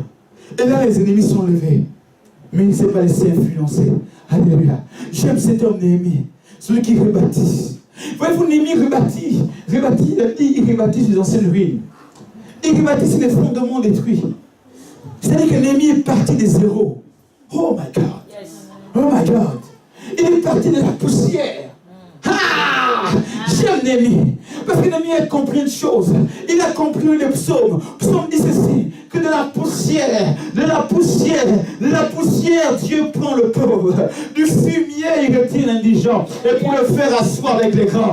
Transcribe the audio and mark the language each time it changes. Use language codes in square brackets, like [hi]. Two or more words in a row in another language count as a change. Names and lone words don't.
[fr] Et là, les ennemis sont levés. Mais il ne s'est pas laissé influencer. Alléluia. J'aime cet homme Néhémie, celui qui rebâtit. Voyez-vous, Néhémie rebâtit. Il rebâtit les anciennes ruines. Il rebâtit sur les fondements détruits. C'est-à-dire que Néhémie est parti de zéro. [en] Oh my God. Oh my God. [fr] Il est parti de la poussière. Ah! J'aime Néhémie. Parce que Néhémie a compris une chose. Il a compris le psaume. Le psaume dit ceci, que de la poussière, Dieu prend le pauvre. Du fumier, il retire l'indigent. Et pour le faire asseoir avec les grands.